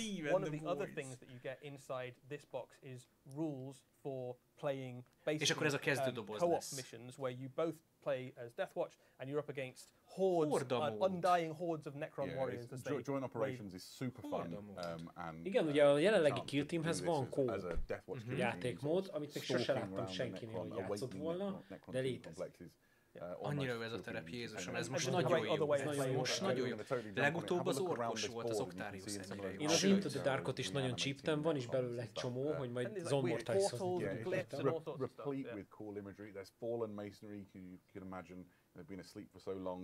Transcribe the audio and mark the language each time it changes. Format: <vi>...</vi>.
<en>One of the other things that you get inside this box is rules for playing basically co-op missions where you both play as Death Watch and you're up against hordes, undying hordes of Necron warriors. Joint operations is super fun. And</en> <hu>igen, ugye a jelenlegi Kill Teamhez van co-op játékmód, amit még sose láttam senkinél, hogy játszott volna, de létezik. Annyira ez a terep, Jézusom, ez most nagyon jó. Most nagyon jó. Legutóbb az orkos volt, az Octarius ennyire jó. Én az Into the Darkot is nagyon csíptem, van is belőle egy csomó, hogy majd Zonmortice-hoz</hu> <en>replete with cool imagery. There's fallen masonry, you can imagine. They've been asleep for so long.</en>